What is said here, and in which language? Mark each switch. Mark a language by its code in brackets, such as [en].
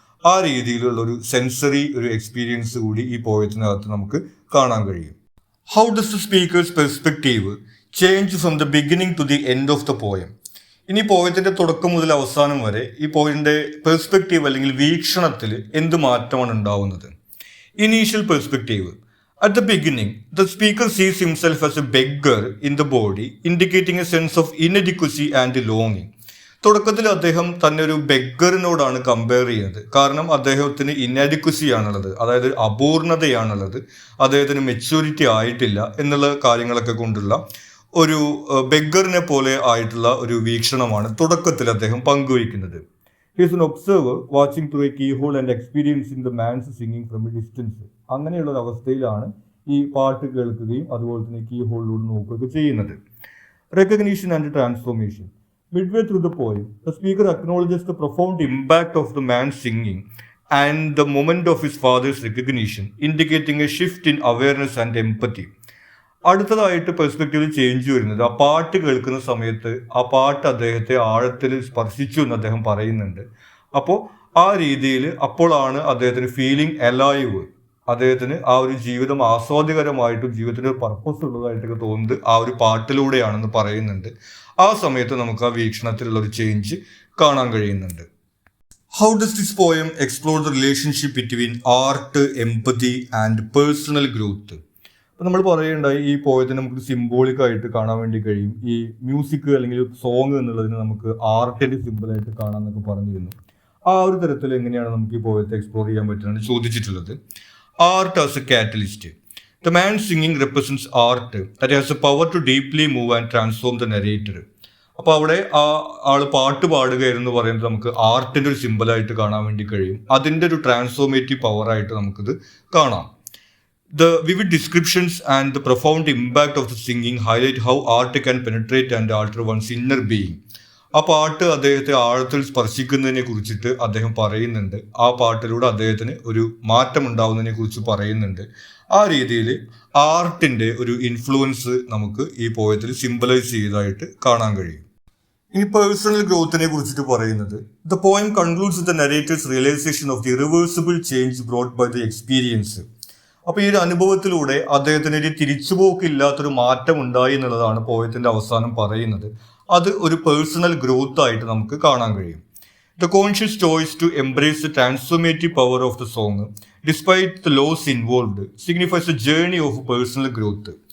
[ml] ആ രീതിയിലുള്ള ഒരു സെൻസറി ഒരു എക്സ്പീരിയൻസ് കൂടി ഈ പോയത്തിനകത്ത് നമുക്ക് കാണാൻ കഴിയും. [en] How does the speaker's perspective change from the beginning to the end of the poem? [ml] ഇനി പോയത്തിന്റെ തുടക്കം മുതൽ അവസാനം വരെ ഈ പോയത്തിന്റെ പെർസ്പെക്റ്റീവ് അല്ലെങ്കിൽ വീക്ഷണത്തിൽ എന്ത് മാറ്റമാണ് ഉണ്ടാവുന്നത്? [en] Initial perspective. At the beginning, the speaker sees himself as a beggar in the body, indicating a sense of inadequacy and longing. [ml] തുടക്കത്തിൽ അദ്ദേഹം തന്നെ ഒരു ബെഗറിനോടാണ് കമ്പയർ ചെയ്യുന്നത്. കാരണം അദ്ദേഹത്തിന് ഇനാഡിക്വസി ആണുള്ളത്, അതായത് അപൂർണതയാണുള്ളത്, അദ്ദേഹത്തിന് മെച്യൂരിറ്റി ആയിട്ടില്ല എന്നുള്ള കാര്യങ്ങളൊക്കെ കൊണ്ടുള്ള ഒരു ബെഗറിനെ പോലെ ആയിട്ടുള്ള ഒരു വീക്ഷണമാണ് തുടക്കത്തിൽ അദ്ദേഹം പങ്കുവയ്ക്കുന്നത്. [en] He is an observer watching through a keyhole and experiencing the man's singing from a distance. [ml] അങ്ങനെയുള്ള ഒരു അവസ്ഥയിലാണ് ഈ പാട്ട് കേൾക്കുകയും അതുപോലെ തന്നെ കീ ഹോളിലൂടെ നോക്കുകയൊക്കെ ചെയ്യുന്നത്. [en] Recognition and transformation. Midway through the poem, the speaker acknowledges the profound impact of the man's singing and the moment of his father's recognition, indicating a shift in awareness and empathy. [ml] അടുത്തതായിട്ട് പെർസ്പെക്റ്റീവിൽ change വരുന്നത്, ആ പാട്ട് കേൾക്കുന്ന സമയത്ത് ആ പാട്ട് അദ്ദേഹത്തെ ആഴത്തിൽ സ്പർശിച്ചു എന്ന് അദ്ദേഹം പറയുന്നുണ്ട്. അപ്പോൾ ആ രീതിയിൽ അപ്പോഴാണ് അദ്ദേഹത്തിന് ഫീലിംഗ് അലൈവ്, അദ്ദേഹത്തിന് ആ ഒരു ജീവിതം ആസ്വാദ്യകരമായിട്ടും ജീവിതത്തിന് ഒരു പർപ്പസ് ഉള്ളതായിട്ടൊക്കെ തോന്നുന്നത് ആ ഒരു പാട്ടിലൂടെയാണെന്ന് പറയുന്നുണ്ട്. ആ സമയത്ത് നമുക്ക് ആ വീക്ഷണത്തിലുള്ള ഒരു ചേഞ്ച് കാണാൻ കഴിയുന്നുണ്ട്. [en] How does this poem explore the relationship between art, empathy and personal growth? [ml] അപ്പം നമ്മൾ പറയുണ്ടായി ഈ പോയതിനെ നമുക്ക് സിംബോളിക് ആയിട്ട് കാണാൻ വേണ്ടി കഴിയും. ഈ മ്യൂസിക് അല്ലെങ്കിൽ സോങ് എന്നുള്ളതിന് നമുക്ക് ആർട്ടിന്റെ സിമ്പിളായിട്ട് കാണാമെന്നൊക്കെ പറഞ്ഞിരുന്നു. ആ ഒരു തരത്തിൽ എങ്ങനെയാണ് നമുക്ക് ഈ പോയത്തെ എക്സ്പ്ലോർ ചെയ്യാൻ പറ്റുന്നത് ചോദിച്ചിട്ടുള്ളത്. [en] Art as a catalyst. The man singing represents art that has a power to deeply move and transform the narrator. [ml] അപ്പോൾ അവിടെ ആ ആള് പാട്ട് പാടുക എന്ന് പറയുന്നത് നമുക്ക് ആർട്ടിന്റെ ഒരു സിമ്പിളായിട്ട് കാണാൻ വേണ്ടി കഴിയും. അതിന്റെ ഒരു ട്രാൻസ്ഫോർമേറ്റീവ് പവറായിട്ട് നമുക്കിത് കാണാം. [en] The vivid descriptions and the profound impact of the singing highlight how art can penetrate and alter one's inner being. [ml] ആ പാട്ട് അദ്ദേഹത്തെ ആഴത്തിൽ സ്പർശിക്കുന്നതിനെ കുറിച്ചിട്ട് അദ്ദേഹം പറയുന്നുണ്ട്. ആ പാട്ടിലൂടെ അദ്ദേഹത്തിന് ഒരു മാറ്റം ഉണ്ടാവുന്നതിനെ കുറിച്ച് പറയുന്നുണ്ട്. ആ രീതിയിൽ ആർട്ടിന്റെ ഒരു ഇൻഫ്ലുവൻസ് നമുക്ക് ഈ പോയത്തിൽ സിംബലൈസ് ചെയ്തതായിട്ട് കാണാൻ കഴിയും. ഇനി പേഴ്സണൽ ഗ്രോത്തിനെ കുറിച്ചിട്ട് പറയുന്നത്, [en] The poem concludes with the narrator's realisation of the irreversible change brought by the experience. [ml] അപ്പൊ ഈ ഒരു അനുഭവത്തിലൂടെ അദ്ദേഹത്തിന് ഒരു തിരിച്ചുപോക്കില്ലാത്തൊരു മാറ്റം ഉണ്ടായി എന്നുള്ളതാണ് പോയത്തിന്റെ അവസാനം പറയുന്നത്. അത് ഒരു പേഴ്സണൽ ഗ്രോത്ത് ആയിട്ട് നമുക്ക് കാണാൻ കഴിയും. [en] The conscious choice to embrace the transformative power of the song, despite the loss involved, signifies a journey of personal growth.